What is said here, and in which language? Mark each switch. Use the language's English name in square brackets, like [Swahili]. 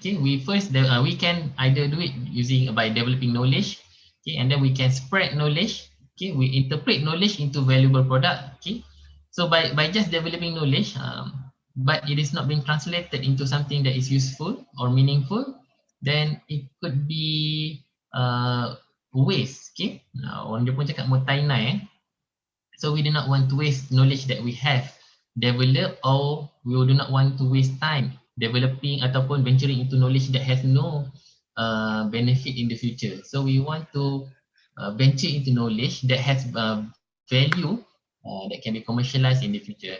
[English] Okay, we can either do it using by developing knowledge, okay, and then we can spread knowledge. Okay, we interpret knowledge into valuable product. Okay, so by just developing knowledge, but it is not being translated into something that is useful or meaningful, then it could be waste. [Malay] Okay, orang Jepun cakap motainai. [English] So we do not want to waste knowledge that we have developed, or we do not want to waste time developing ataupun venturing into knowledge that has no benefit in the future. So we want to venture into knowledge that has value that can be commercialized in the future.